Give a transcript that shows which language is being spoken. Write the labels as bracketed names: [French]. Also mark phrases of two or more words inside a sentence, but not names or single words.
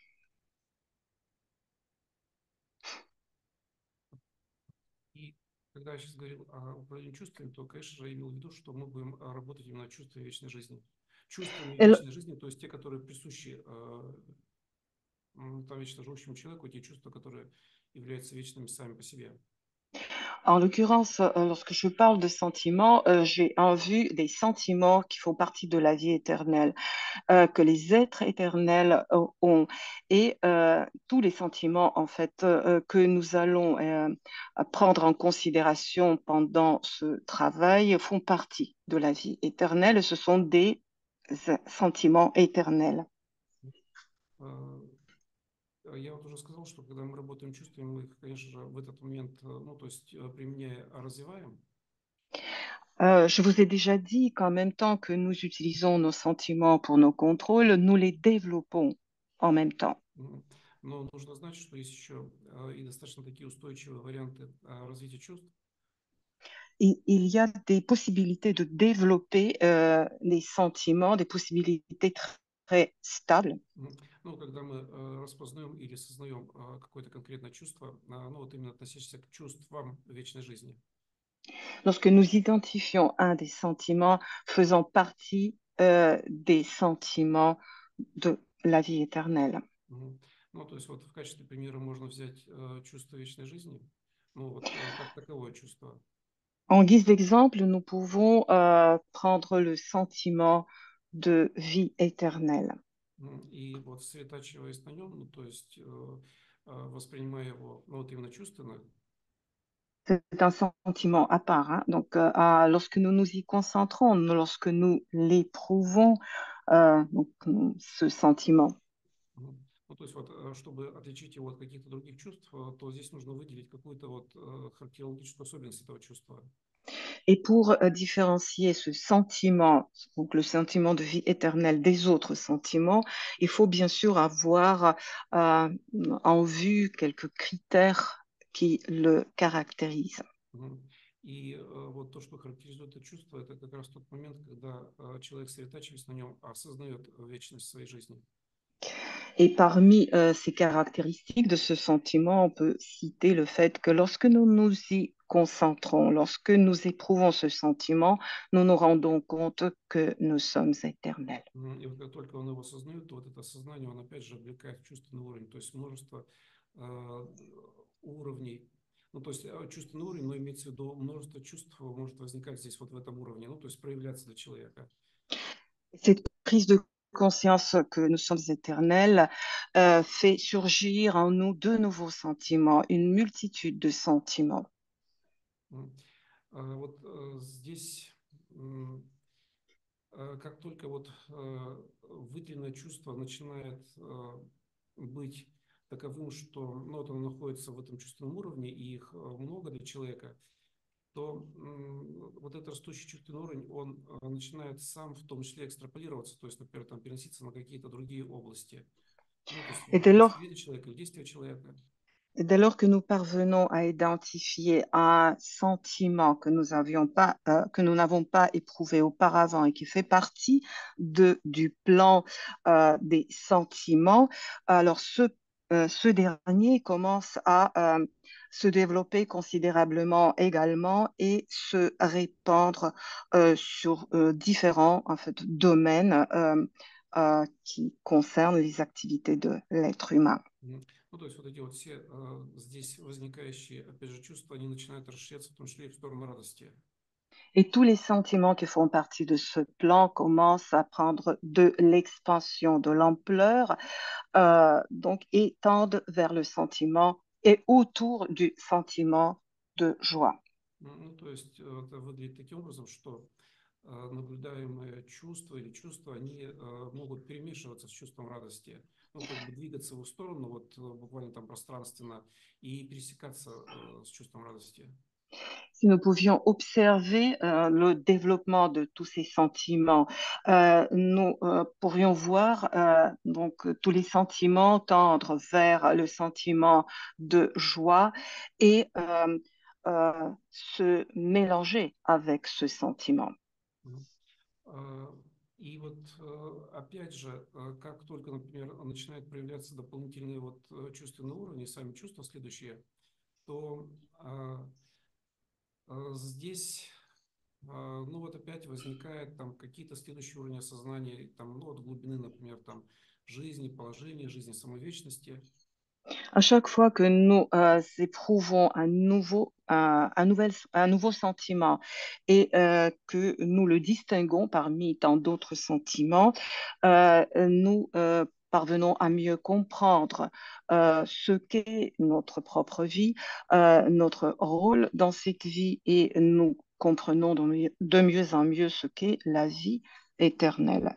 [Russian] И когда я сейчас говорил о управлении чувствами, то, конечно же, я имел в виду, что мы будем работать именно над чувствами вечной жизни. Чувствами Et вечной жизни, то есть те, которые присущи там вечно живущему человеку, те чувства, которые являются вечными сами по себе. [French] en l'occurrence, lorsque je parle de sentiments, j'ai en vue des sentiments qui font partie de la vie éternelle, que les êtres éternels ont. Et tous les sentiments, en fait, que nous allons prendre en considération pendant ce travail font partie de la vie éternelle. Ce sont des sentiments éternels. [Russian] Я вот уже сказал, что когда мы работаем чувствами, мы их, конечно же, в этот момент, ну, то есть применяя, развиваем. [French] Je vous ai déjà dit qu'en même temps que nous utilisons nos sentiments pour nos contrôles, nous les développons en même temps. [Russian] Но нужно знать, что есть еще и достаточно такие устойчивые варианты развития чувств. [French] Il y a des possibilités de développer les sentiments, des possibilités très stables. [Russian] Ну, когда мы распознаем или сознаем какое-то конкретное чувство, ну, вот именно относящееся к чувствам вечной жизни. [French] Lorsque nous identifions un des sentiments faisant partie des sentiments de la vie éternelle. [Russian] Ну, то есть вот в качестве примера можно взять чувство вечной жизни, ну, вот как таковое чувство. [French] En guise d'exemple, nous pouvons prendre le sentiment de vie éternelle. [Russian] И вот сосредотачиваясь на нем, ну, то есть воспринимая его, ну, вот именно чувственно. [French] C'est un sentiment à part, hein. Donc, lorsque nous nous y concentrons, lorsque nous l'éprouvons, donc, ce sentiment. [Russian] Ну, то есть вот, чтобы отличить его от каких-то других чувств, то здесь нужно выделить какую-то вот характерологическую особенность этого чувства. [French] Et pour différencier ce sentiment, donc le sentiment de vie éternelle des autres sentiments, il faut bien sûr avoir en vue quelques critères qui le caractérisent. [Russian] И вот то, что характеризует это чувство, это как раз тот момент, когда человек, сосредотачиваясь на нем, осознает вечность своей жизни. [French] Et parmi ces caractéristiques de ce sentiment, on peut citer le fait que lorsque nous nous y concentrons, lorsque nous éprouvons ce sentiment, nous nous rendons compte que nous sommes éternels. [Russian] И вот как только он его осознает, то вот это осознание, он опять же облекает в чувственный уровень, то есть множество уровней. Ну, то есть чувственный уровень, но имеется в виду множество чувств может возникать здесь вот в этом уровне, ну, то есть проявляться для человека. [French] Cette prise de conscience que nous sommes éternels fait surgir en nous de nouveaux sentiments, une multitude de sentiments. [Russian] Вот здесь, как только вот выделенное чувство начинает быть таковым, что ну, вот оно находится в этом чувственном уровне, и их много для человека, то вот этот растущий чувственный уровень, он начинает сам в том числе экстраполироваться, то есть, например, там, переноситься на какие-то другие области. Ну, то есть [French] Et dès lors, [Russian] восприятие человека или действия человека. [French] dès lors que nous parvenons à identifier un sentiment que nous que nous n'avons pas éprouvé auparavant et qui fait partie du plan des sentiments, alors ce dernier commence à se développer considérablement également et se répandre sur différents en fait, domaines qui concernent les activités de l'être humain. [Russian] Ну, то есть вот эти вот все здесь возникающие, опять же, чувства, они начинают расширяться, в том числе и в сторону радости. [French] Et tous les sentiments qui font partie de ce plan commencent à prendre de l'expansion, de l'ampleur, donc, et tendent vers le sentiment et autour du sentiment de joie. [Russian] Ну, то есть это выглядит таким образом, что наблюдаемые чувства или чувства, они могут перемешиваться с чувством радости, ну, как бы двигаться в их сторону, вот буквально там пространственно, и пересекаться с чувством радости. [French] Si nous pouvions observer le développement de tous ces sentiments, nous pourrions voir donc tous les sentiments tendre vers le sentiment de joie et se mélanger avec ce sentiment. Мгм. [Russian] И вот опять же, как только, например, начинают проявляться дополнительные вот чувственные уровни, сами чувства следующие, то здесь, ну вот опять возникает там какие-то следующие уровни осознания, там, ну вот глубины, например, там жизни, положения, жизни самовечности. [French] À chaque fois que nous éprouvons un nouveau sentiment et que nous le distinguons parmi tant d'autres sentiments, nous parvenons à mieux comprendre ce qu'est notre propre vie, notre rôle dans cette vie et nous comprenons de mieux en mieux ce qu'est la vie éternelle.